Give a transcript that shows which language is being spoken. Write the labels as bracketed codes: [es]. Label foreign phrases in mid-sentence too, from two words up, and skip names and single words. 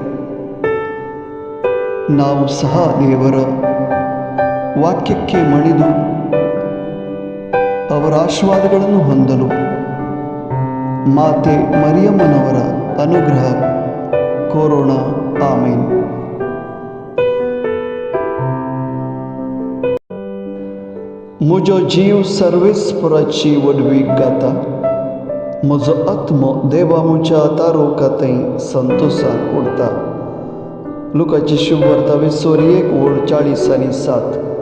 [kn] ನಾವು ಸಹ ದೇವರ ವಾಕ್ಯಕ್ಕೆ ಮಣಿದು ಅವರ ಆಶೀರ್ವಾದಗಳನ್ನು ಹೊಂದಲು ಮಾತೆ ಮರಿಯಮ್ಮನವರ ಅನುಗ್ರಹ ಕೋರೋಣ. ಆಮೇನ್. [kok] मुजो जीव सर्वेस्पराची वडवी गाता, म्हजो आत्मो देवा मुच्या तारोकातय संतोषान उरता. लुकाची शुभ वार्ता 1:40-7.